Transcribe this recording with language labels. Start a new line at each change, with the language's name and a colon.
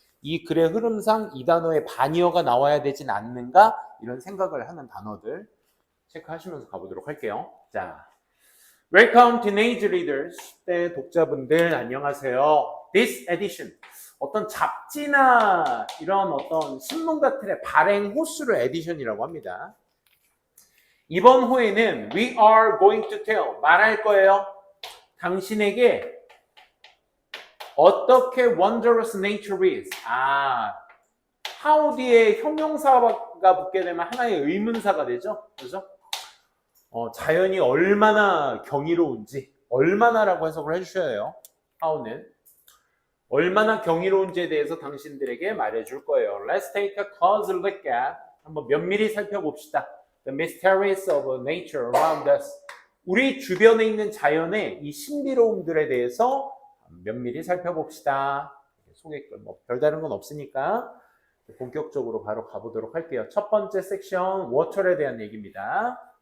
Korean: 이 글의 흐름상 이 단어의 반이어가 나와야 되진 않는가 이런 생각을 하는 단어들 체크하시면서 가보도록 할게요. 자,
English: Welcome teenage readers.
Korean: 10대 독자분들 안녕하세요.
English: This edition.
Korean: 어떤 잡지나 이런 어떤 신문가틀의 발행 호수를 에디션이라고 합니다. 이번 호에는
English: we are going to tell.
Korean: 말할 거예요. 당신에게 어떻게
English: wondrous nature is.
Korean: how 뒤에 형용사가 붙게 되면 하나의 의문사가 되죠. 그죠? 자연이 얼마나 경이로운지, 얼마나라고 해석을 해주셔야 해요. how는. 얼마나 경이로운지에 대해서 당신들에게 말해줄 거예요.
English: Let's take a closer look at.
Korean: 한번 면밀히 살펴봅시다.
English: The mysteries of nature around us.
Korean: 우리 주변에 있는 자연의 이 신비로움들에 대해서 면밀히 살펴봅시다. 소개글 뭐 별다른 건 없으니까 본격적으로 바로 가보도록 할게요. 첫 번째 섹션, 워터에 대한 얘기입니다.